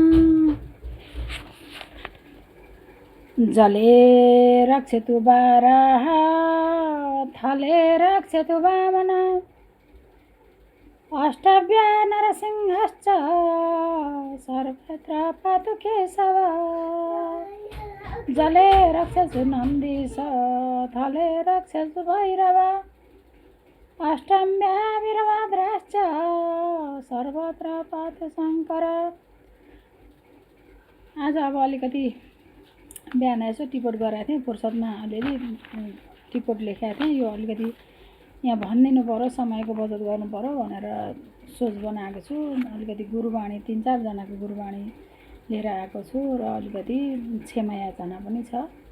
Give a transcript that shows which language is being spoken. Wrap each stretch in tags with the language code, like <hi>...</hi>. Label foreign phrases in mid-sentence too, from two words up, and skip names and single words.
<sa>जले रक्षतु बाराः थले रक्षतु वामन अष्टभ्या नरसिंहश्च सर्वत्र पातु केशव। जले रक्षतु नन्दीश थले रक्षतु भैरव अष्टम्या वीरभद्रश्च सर्वत्र पातु शङ्कर।</sa> <ne>आज अब अलिकति बिहान यसो टिपोट गरेको थिएँ, फुर्सदमा अलिअलि टिपोट लेखेको थिएँ। यो अलिकति यहाँ भनिदिनु पऱ्यो, समयको बचत गर्नु पऱ्यो भनेर सोच बनाएको छु। अलिकति गुरुवाणी 3-4 जनाको गुरुवाणी लिएर आएको छु र अलिकति क्षमा याचना पनि छ।</ne>